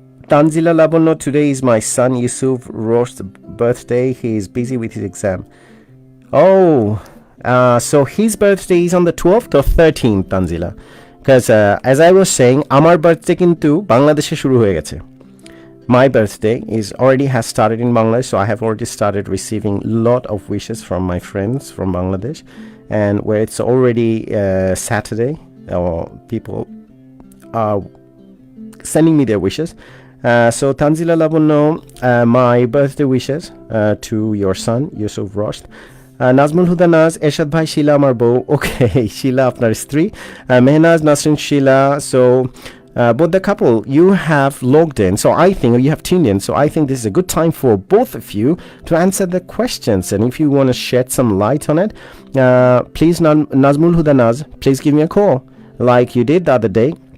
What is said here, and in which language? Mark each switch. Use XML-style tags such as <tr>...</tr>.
<en>Tanzila Labono, today is my son Yusuf Rosh's birthday. He is busy with his exam. Oh, so his birthday is on the 12th or 13th, Tanzila? Because as I was saying,</en> <bn>আমার birthday কিন্তু বাংলাদেশে শুরু হয়ে গেছে.</bn> <en>My birthday is already has started in Bangladesh, so I have already started receiving a lot of wishes from my friends from Bangladesh, and where it's already Saturday, or people are sending me their wishes. So Tanzila Labono, my birthday wishes to your son Yusuf Rosh.</en> <bn>Nazmul হুদা নাজ, এরশাদ ভাই, শিলা আমার বউ। ওকে, শিলা আপনার স্ত্রী, মেহনাজ নাসরিন শিলা।</bn> <en>So but the couple, you have logged in, so I think, or you have tuned in, so I think this is a good time for both of you to answer the questions. And if you want to shed some light on it, please, Nazmul Huda Naz, please give me a call like you did the other day.</en>